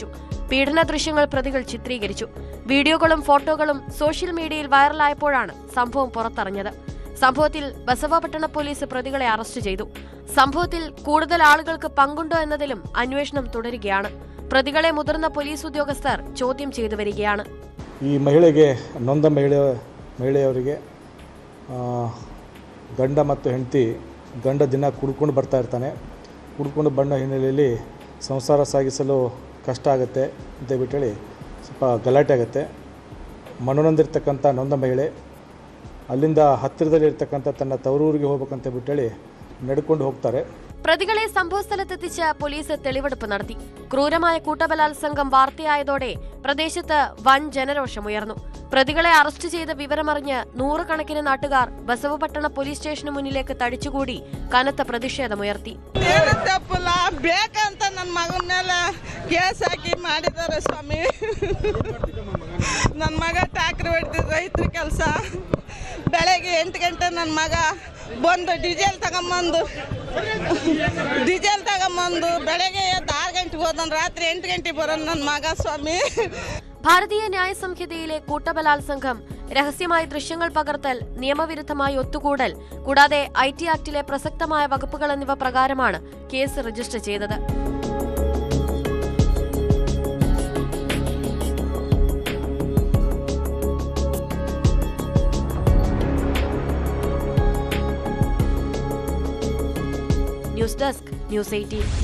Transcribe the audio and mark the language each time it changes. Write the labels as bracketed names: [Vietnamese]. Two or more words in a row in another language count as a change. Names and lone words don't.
[Malayalam] പീഡന ദൃശ്യങ്ങൾ പ്രതികൾ ചിത്രീകരിച്ചു. വീഡിയോകളും ഫോട്ടോകളും സോഷ്യൽ മീഡിയയിൽ വൈറലായപ്പോഴാണ് സംഭവം പുറത്തറിഞ്ഞത്. സംഭവത്തിൽ ബസവപട്ടണ പോലീസ് പ്രതികളെ അറസ്റ്റ് ചെയ്തു. സംഭവത്തിൽ കൂടുതൽ ആളുകൾക്ക് പങ്കുണ്ടോ എന്നതിലും അന്വേഷണം തുടരുകയാണ്. പ്രതികളെ മുതിർന്ന പോലീസ് ഉദ്യോഗസ്ഥർ ചോദ്യം ചെയ്തു വരികയാണ്. [Kannada] ಈ ಮಹಿಳೆಗೆ ನೊಂದ ಮಹಿಳೆಯವರಿಗೆ ಗಂಡ ಮತ್ತು ಹೆಂಡತಿ ಗಂಡ ದಿನ ಕುಡ್ಕೊಂಡು ಬರ್ತಾ ಇರ್ತಾನೆ. ಕುಡ್ಕೊಂಡು ಬಂದ ಹಿನ್ನೆಲೆಯಲ್ಲಿ ಸಂಸಾರ ಸಾಗಿಸಲು ಕಷ್ಟ ಆಗುತ್ತೆ ಅಂತೇಳಿ ಸ್ವಲ್ಪ ಗಲಾಟೆ ಆಗುತ್ತೆ. ಮನನೊಂದಿರ್ತಕ್ಕಂಥ ನೊಂದ ಮಹಿಳೆ ಅಲ್ಲಿಂದ ಹತ್ತಿರದಲ್ಲಿರ್ತಕ್ಕಂಥ ತನ್ನ ತವರೂರಿಗೆ ಹೋಗ್ಬೇಕಂತ ಬಿಟ್ಟೇಳಿ ನಡೆಕೊಂಡು ಹೋಗ್ತಾರೆ. [Malayalam] പ്രതികളെ സംഭവസ്ഥലത്തെത്തിച്ച് പോലീസ് തെളിവെടുപ്പ് നടത്തി. ക്രൂരമായ കൂട്ടബലാത്സംഗം വാർത്തയായതോടെ പ്രദേശത്ത് വൻ ജനരോഷമുയർന്നു. പ്രതികളെ അറസ്റ്റ് ചെയ്ത വിവരമറിഞ്ഞ് 100 കണക്കിന് നാട്ടുകാർ ബസവപട്ടണ പോലീസ് സ്റ്റേഷന് മുന്നിലേക്ക് തടിച്ചുകൂടി കനത്ത പ്രതിഷേധമുയർത്തി. [Kannada] ಬೇಕಂತ ನನ್ನ ಮಗನ ಮೇಲೆ ಕೇಸ್ ಹಾಕಿ ಮಾಡಿದ್ದಾರೆ ಸ್ವಾಮಿ. ನನ್ನ ಮಗ ಟ್ಯಾಕ್ರಿ ಹೊಡೆದಿದ್ದು ರೈತರ ಕೆಲಸ. ಬೆಳಗ್ಗೆ 8 ಗಂಟೆ ನನ್ನ ಮಗ ಬಂದು ಡೀಸೆಲ್ ತಗೊಂಬಂದು ಬೆಳಗ್ಗೆ 6 ಗಂಟೆಗೆ ಹೋದನ್, ರಾತ್ರಿ 8 ಗಂಟೆಗೆ ಬರೋನ್ ನನ್ನ ಮಗ ಸ್ವಾಮಿ. [Malayalam] ഭാരതീയ ന്യായ സംഹിതയിലെ കൂട്ടബലാത്സംഗം, രഹസ്യമായി ദൃശ്യങ്ങൾ പകർത്തൽ, നിയമവിരുദ്ധമായി ഒത്തുകൂടൽ, കൂടാതെ IT ആക്ടിലെ പ്രസക്തമായ വകുപ്പുകൾ എന്നിവ പ്രകാരമാണ് കേസ് രജിസ്റ്റർ ചെയ്തത്. ന്യൂസ് ഡെസ്ക്, ന്യൂസ് 18.